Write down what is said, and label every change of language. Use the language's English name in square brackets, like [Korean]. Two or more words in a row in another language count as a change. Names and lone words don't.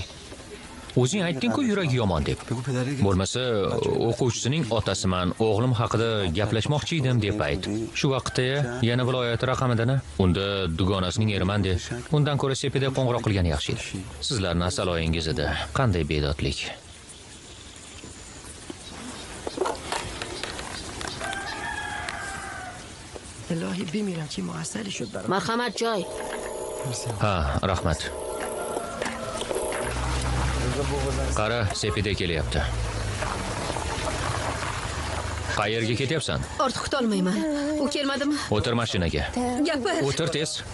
[Uzbek] O'zing aytding-ku yuragi yomon deb. Bo'lmasa, o'quvchisining otasiman, o'g'lim haqida gaplashmoqchi edim deb ayt. Shu vaqtda yana viloyat raqamidana, unda dugonasining eriman de. Undan ko'ra sepida qo'ng'iroq qilgani yaxshi edi. Sizlarning asaloyingiz edi. Qanday bedodlik. [Persian] الهی بمیرم که موثری شد برام. [Uzbek] Marhamat joy. Ha, rahmat. Qara, sepida kelyapti. Qayerga ketyapsan? Ortiq kutolmayman. U kelmadimi? O'tir mashinaga. Gapir. O'tir tez.